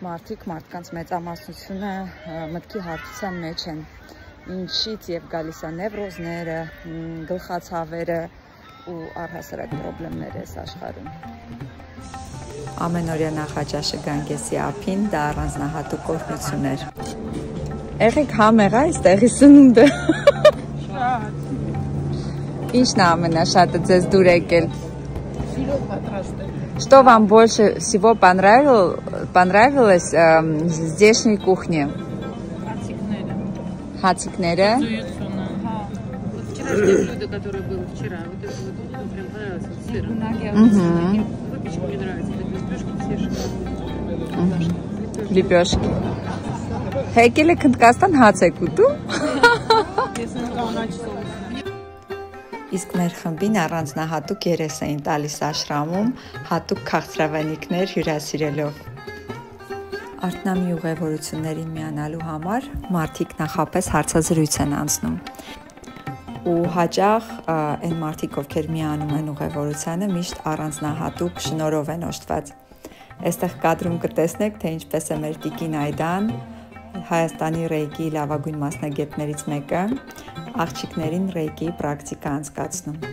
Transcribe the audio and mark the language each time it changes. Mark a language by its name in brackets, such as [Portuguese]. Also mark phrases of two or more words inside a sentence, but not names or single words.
[Armenian] մարդկանց մեծամասնությունը մտքի հարթության մեջ են, ինչից եւ գալիս է նևրոզները, գլխացավերը ու առհասարակ պրոբլեմներ այս աշխարհում։ Ամենօրյա նախաճաշը Գանգեսի ափին դա առանձնահատուկ օրհնություն էր։ Եղեք համեղ այստեղի սնունդը։ Ինչն է ամենաշատը ձեզ դուր եկել։ [Russian] Что вам больше всего понравилось в здешней кухне? [Armenian] Хацикнере. [Russian] Вчерашнее блюдо, которое было вчера, вот это вот прям понравилось с сыром. Выпечка мне нравится, лепешки все лепешки. [Armenian] Հեկել եք Հնդկաստան հաց եք ուտում։ Իսկ մեր խմբին առանձնահատուկ երես էին տալիս աշրամում, հատուկ քաղցրավենիքներ հյուրասիրելով։ Արթնամի ուղևորություններին միանալու համար մարդիկ նախապես հարցազրույց են անցնում։ Ու հաճախ այն մարդիկ, ովքեր միանում են ուղևորությանը, միշտ առանձնահատուկ շնորհով են օժտված։ Այստեղ կադրում կտեսնեք, թե ինչպես է մեր տիկին Այդան, Հայաստանի ռեյկի լավագույն մասնագետներից մեկը, աղջիկներին ռեյկի պրակտիկա անցկացնում։